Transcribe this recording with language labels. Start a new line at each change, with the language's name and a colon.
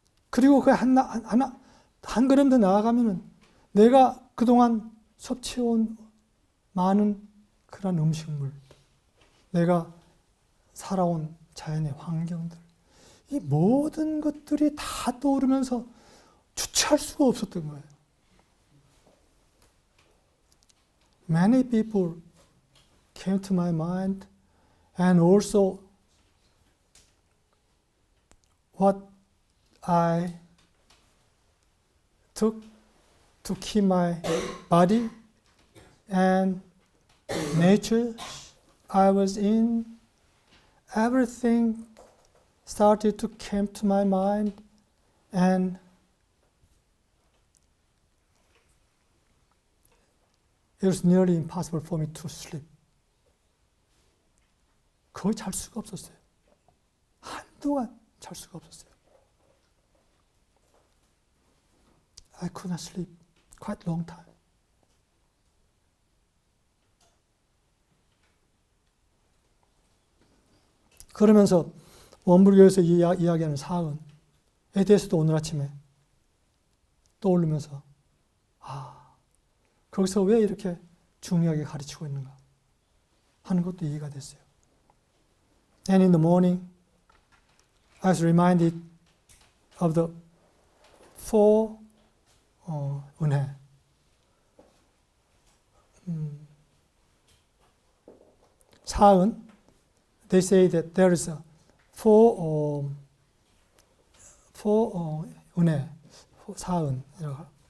Korean: 그리고 그 한 걸음 더 나아가면은 내가 그동안 섭취해온 많은 그런 음식물, 내가 살아온 자연의 환경들, 이 모든 것들이 다 떠오르면서 주체할 수가 없었던 거예요.
English: Many people came to my mind, and also what I took to keep my body and nature I was in, everything started to come to my mind, and it was nearly impossible for me to sleep.
Korean: 거의 잘 수가 없었어요. 한동안 잘 수가 없었어요.
English: I could not sleep quite long time.
Korean: 그러면서 원불교에서 이야기하는 사은에 대해서도 오늘 아침에 떠오르면서 거기서 왜 이렇게 중요하게 가르치고 있는가 하는 것도 이해가 됐어요.
English: And in the morning, I was reminded of the four 은혜. 사은, they say that there is a four 은혜,
Korean: 사은이라고.